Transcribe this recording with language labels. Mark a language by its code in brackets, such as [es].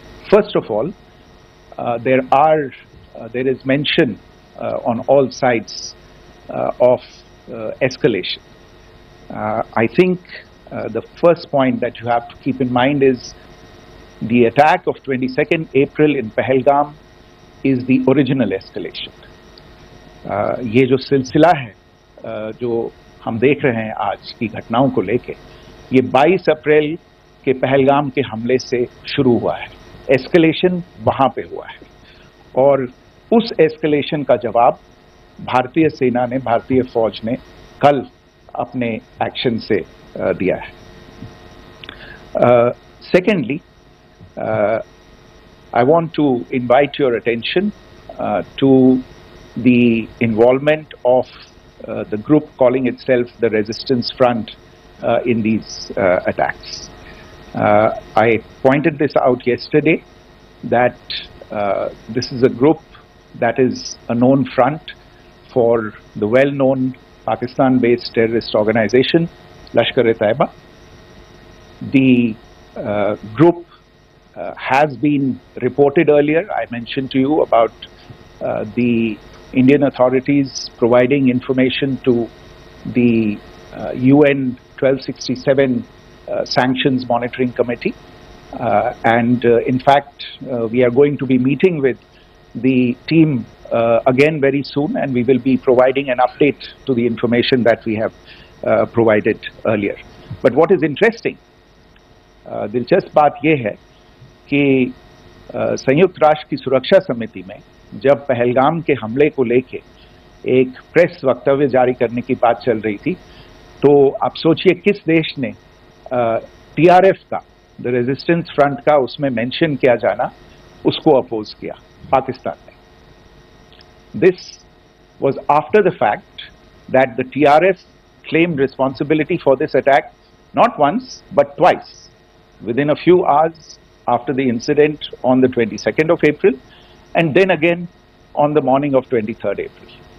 [en] First of all, there is mention on all sides of escalation. I think the first point that you have to keep in mind is the attack of 22nd April in Pahalgam is the original escalation. [hi] ये जो सिलसिला है जो हम देख रहे हैं आज की घटनाओं को लेके, ये 22 अप्रैल के पहलगाम के हमले से शुरू हुआ है. एस्केलेशन वहां पे हुआ है और उस एस्केलेशन का जवाब भारतीय सेना ने, भारतीय फौज ने कल अपने एक्शन से दिया है. [en] Secondly, I want to invite your attention to the involvement of the group calling itself the Resistance Front in these attacks. I pointed this out yesterday that this is a group that is a known front for the well-known Pakistan-based terrorist organization Lashkar-e-Taiba. The group has been reported earlier. I mentioned to you about the Indian authorities providing information to the UN 1267 Sanctions Monitoring Committee. And in fact, we are going to be meeting with the team again very soon, and we will be providing an update to the information that we have provided earlier. But what is interesting, [hi] दिलचस्प बात यह है कि संयुक्त राष्ट्र की सुरक्षा समिति में जब पहलगाम के हमले को लेके एक प्रेस वक्तव्य जारी करने की बात चल रही थी, तो आप सोचिए किस देश ने टीआरएफ का, द रेजिस्टेंस फ्रंट का उसमें मेंशन किया जाना, उसको अपोज किया. पाकिस्तान ने. [en] This was after the fact that the TRF claimed responsibility for this attack not once but twice within a few hours after the incident on the 22nd of April, and then again on the morning of 23rd April.